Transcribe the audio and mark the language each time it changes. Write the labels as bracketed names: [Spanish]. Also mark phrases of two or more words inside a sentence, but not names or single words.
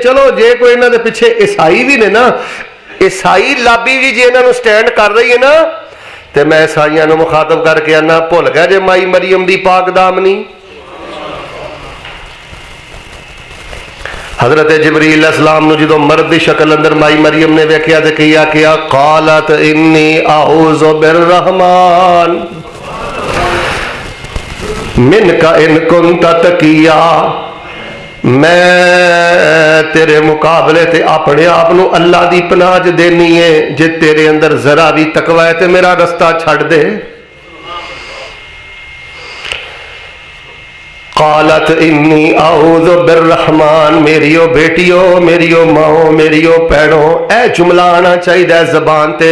[Punjabi] چلو جے کوئی ایہناں دے پچھے عیسائی وی نے نا، عیسائی لابی وی جے ایہناں نوں سٹینڈ کر رہی ہے نا، تے میں عیسائیاں نوں مخاطب کر کے آنا، بھل گئے جے مائی مریم دی پاک دامنی. حضرت جبریل علیہ السلام نوں جو مرد کی شکل اندر مائی مریم نے ویکھیا تے کیا [Arabic] قالت إني أعوذ بالرحمن منك إن كنت تقيا, [Punjabi] میں تیرے مقابلے تے اپنے آپ نوں اللہ دی پناہ چ دینی ہے، جے تیرے اندر ذرا وی تقویٰ ہے تو میرا رستہ چھڈ دے. [Arabic] قالت إني أعوذ بالرحمن, [Punjabi] میریو دھیو، میریو ماؤ، میریو بھیݨو، اے جملہ آنا چاہیدا زبان تے.